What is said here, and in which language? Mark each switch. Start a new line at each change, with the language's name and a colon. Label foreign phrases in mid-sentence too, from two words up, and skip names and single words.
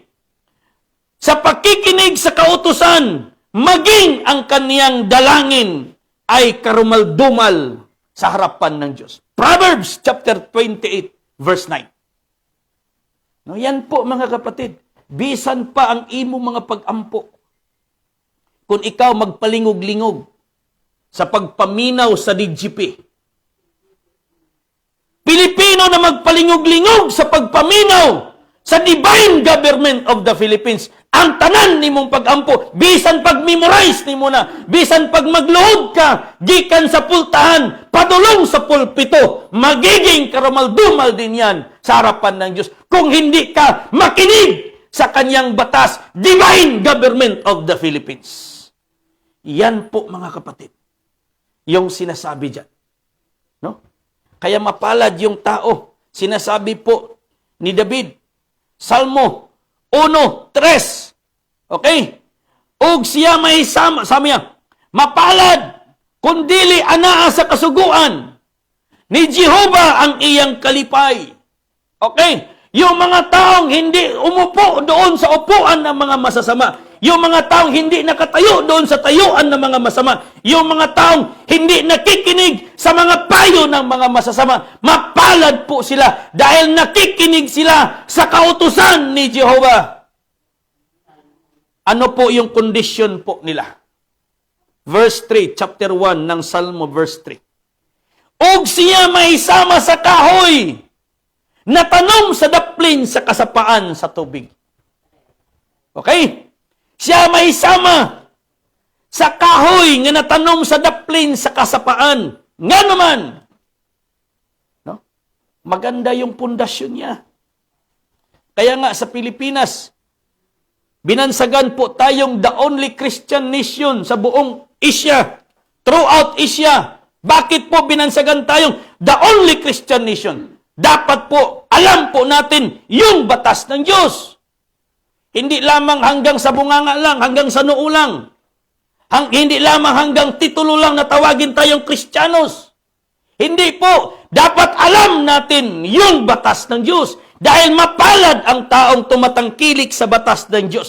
Filipino: Sa pakikinig sa kautusan, maging ang kanyang dalangin ay karumaldumal sa harapan ng Diyos.
English: Proverbs chapter 28 verse 9.
Filipino: No, yan po mga kapatid,
Cebuano: bisan pa ang imo mga pag-ampo. Kung ikaw magpalingog-lingog sa pagpaminaw sa DGP, Pilipino na magpalingog-lingog sa pagpaminaw sa
English: divine government of the Philippines,
Cebuano: ang tanan ni mong pag-ampo, bisan pag-memorize ni mo na, bisan pag magluhod ka, gikan sa pultahan, padulong sa pulpito,
Filipino: magiging karamaldumal din yan sa harapan ng Diyos. Kung hindi ka makinig sa kanyang batas,
English: divine government of the Philippines.
Filipino: Yan po mga kapatid, yung sinasabi dyan. No? Kaya mapalad yung tao, sinasabi po ni David, Salmo 1:3.
Cebuano: Okay? Og siya may sama,
Filipino: sabi niya,
Cebuano: mapalad kundili anaa sa kasuguan ni Jehovah ang iyang kalipay. Okay?
Filipino: Yung mga taong hindi umupo doon sa upuan ng mga masasama. Yung mga taong hindi nakatayo doon sa tayuan ng mga masama. Yung mga taong hindi nakikinig sa mga payo ng mga masasama. Mapalad po sila dahil nakikinig sila sa kautusan ni Jehovah. Ano po yung condition po nila? Verse 3, chapter 1 ng Salmo, verse 3.
Cebuano: Og siya may sama sa kahoy, natanom sa daplin sa kasapaan sa tubig. Okay? Siya may sama sa kahoy nga natanom sa daplin sa kasapaan. Nga naman, no?
Filipino: Maganda yung pundasyon niya. Kaya nga sa Pilipinas, binansagan po tayong
English: the only Christian nation
Filipino: sa buong Asia,
English: throughout Asia.
Filipino: Bakit po binansagan tayong
English: the only Christian nation?
Filipino: Dapat po, alam po natin yung batas ng Diyos. Hindi lamang hanggang sa bunganga lang, hanggang sa noo lang. Hindi lamang hanggang titulo lang na tawagin tayong Kristiyanos. Hindi po. Dapat alam natin yung batas ng Diyos. Dahil mapalad ang taong tumatangkilik sa batas ng Diyos.